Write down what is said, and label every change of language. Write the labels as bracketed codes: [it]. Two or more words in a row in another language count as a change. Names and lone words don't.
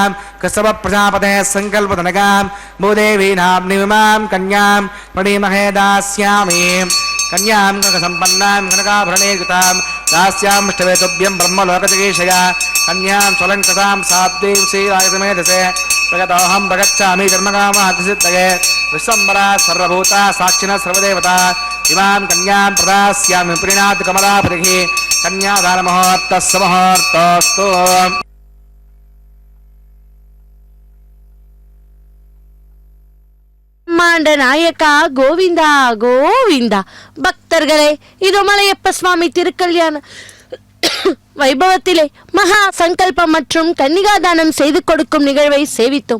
[sa] कश्यपप्रजापतेः सङ्कल्पतनकां भूदेवी नाम्निमां कन्यां प्रणीमहे दास्यामि कन्यां कनकसम्पन्नां कनकाभरणेकृतां दास्यामिष्टवेतुभ्यं ब्रह्मलोकचिकीर्षया कन्यां स्वलङ्कृतां सात्वीं श्रीराजसमेधसे प्रगतोऽहं प्रगच्छामि कर्मकामातिसिद्धये विश्वम्बरा सर्वभूता साक्षिणः सर्वदेवता इमां कन्यां प्रदास्यामि प्रीणात् कमलापतिः कन्यादानमुहूर्तः सुमुहूर्तोऽस्तु [ta] மாண்ட நாயக்கா கோவிந்தா கோவிந்தா. பக்தர்களே, இது மலையப்ப சுவாமி திருக்கல்யாண வைபவத்திலே மகா சங்கல்பம் மற்றும் கன்னிகாதானம் செய்து கொடுக்கும் நிகழ்வை சேவித்தோம்.